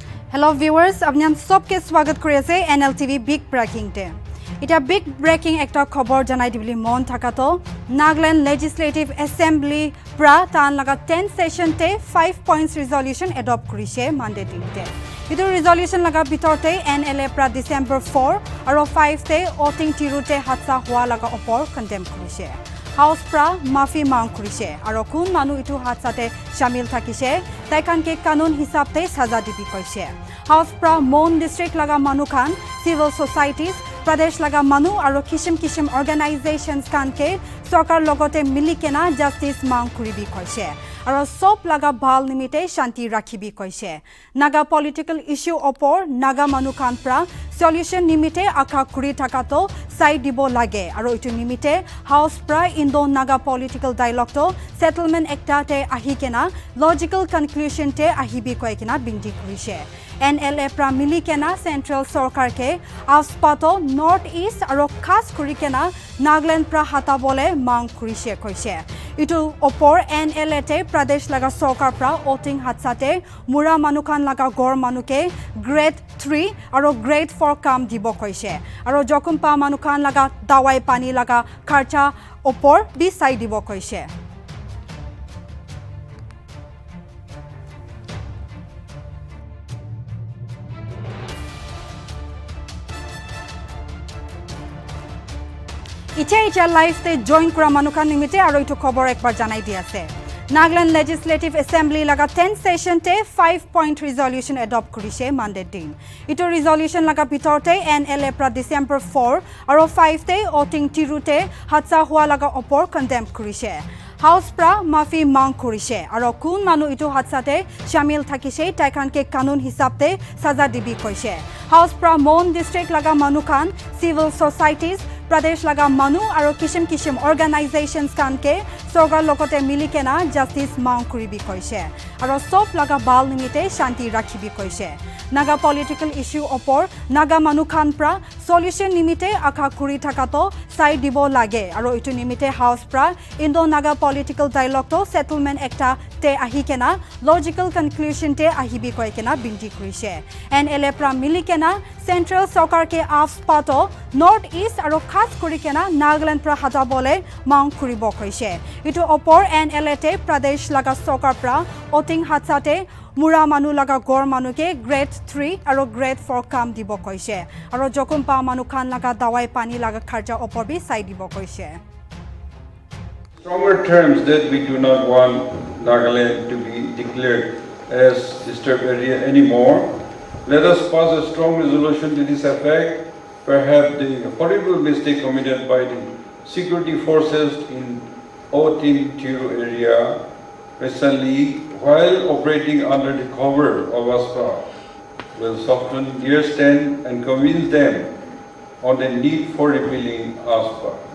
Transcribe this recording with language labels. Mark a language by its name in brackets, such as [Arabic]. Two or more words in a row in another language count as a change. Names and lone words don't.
[English] Hello viewers, [Naga Pidgin] apnan sobke swagat kori ase NLTV Big Breaking te. Ita Big Breaking ekta khobor janai dibili mon thakato Nagaland Legislative Assembly pra tan laga [English] 10th session [Naga Pidgin] te [English] 5 points resolution adopt [Naga Pidgin] korise Monday din te. Itu resolution laga bitorte NLA pra December 4 aro 5 te voting tirute hatsa hua laga opor condemn korise. House pra mafi mang korise aro kun manu itu hatsate shamil thakise taikan ke kanun hisab te saza dibi koise. House pra Mon district laga manu khan [English] civil societies [Naga Pidgin] Pradesh laga manu aro kishim organizations kan ke sarkar logote mili kena justice mang kuribi koise. Aro sop laga bhal nimite shanti rakhibi koise. Naga [English] political issue [Naga Pidgin] opor naga manu khan pra solution nimite akha kuri thakato side dibo lage aro itu nimite house pra Indo Naga [English] political dialogue [Naga Pidgin] to settlement ekta te ahi kena [English] logical conclusion [Naga Pidgin] te ahibi koi kena bindi kurise. NLA pra mili kena central sarkar ke Afspa to north east aro khas kuri kena Nagaland pra hata bole mang kurise koise. Itu opor NLA te Pradesh laga sarkar pra voting hatsate mura manukan laga gor manuke grade 3 aro grade 4 kam dibo koise. Aro jokumpa manukan laga dawai pani laga kharcha opor bi sai dibo koise. Icha live te join kura manukan nimite aro itu khobor ekbar janai di ase. Nagaland Legislative Assembly laga [English] 10th session [Naga Pidgin] te [English] 5-point resolution adopt [Naga Pidgin] korise Monday din. Itu resolution laga bitorte NLA pra December 4 aro 5 te voting tirute hatsa hua laga opor condemn korise. House pra mafi mang korise aro kun manu itu hatsate shamil thakise taikan ke kanun hisab te saza dibi koise. House pra Mon district laga manu khan [English] civil societies [Naga Pidgin] Pradesh laga manu aro kishim organizations kan ke sarkar lokote mili kena justice mang kuribi koise. Aro sop laga bal nimite shanti rakhibi koise. Naga [English] political issue [Naga Pidgin] opor naga manu khan pra solution nimite akha kuri thakato side dibo lage aro itu nimite house pra Indo Naga [English] political dialogue [Naga Pidgin] to settlement ekta te ahi kena [English] logical conclusion [Naga Pidgin] te ahibi koi kena binti koise. NLA pra mili kena central sarkar ke Afspa to north east aro khas kuri kena Nagaland pra hata bole mang kuribo koise. Itu opor NLA te Pradesh laga sarkar pra voting hatsate mura manu laga gor manu ke grade 3 aro grade 4 kam dibo koise. Aro jokumpa manu khan laga dawai pani laga kharcha opor bi sai dibo koise. [English] Stronger terms that we do not want Nagaland to be declared as disturbed area anymore. Let us pass a strong resolution to this effect. Perhaps the horrible mistake committed by the security forces in 13th area recently while operating under the cover of Afspa will soften their stand and convince them on the need for repealing Afspa.